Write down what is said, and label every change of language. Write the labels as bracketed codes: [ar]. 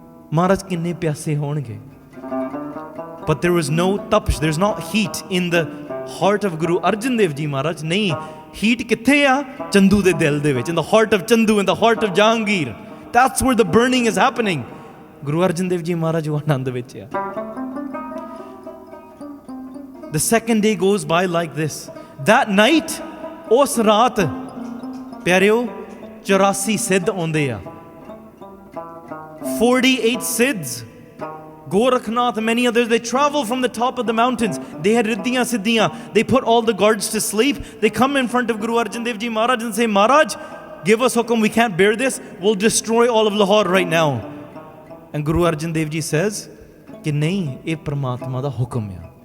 [pa] Maharaj kinne pyase honge. [en] But there was no tapsh, there's not heat in the heart of Guru Arjan Dev Ji Maharaj. [pa] Nahi, heat kithe a? Chandu de dil de vich, [en] in the heart of Chandu, in the heart of Jahangir. That's where the burning is happening. Guru Arjan Dev Ji Maharaj [pa] wo anand vich hai. [en] The second day goes by like this. That night, [pa] ਉਸ ਰਾਤ ਪਿਆਰਿਓ 84 ਸਿੱਧ ਆਉਂਦੇ ਆ. [en] 48 Siddhs, Gorakhnath, many others, they travel from the top of the mountains. They had riddhiyan siddhiyan. They put all the guards to sleep. They come in front of Guru Arjan Dev Ji Maharaj and say, Maharaj, give us hukum, we can't bear this. We'll destroy all of Lahore right now. And Guru Arjan Dev Ji says, [pa] कि नहीं, ये परमात्मा दा हुक्म है.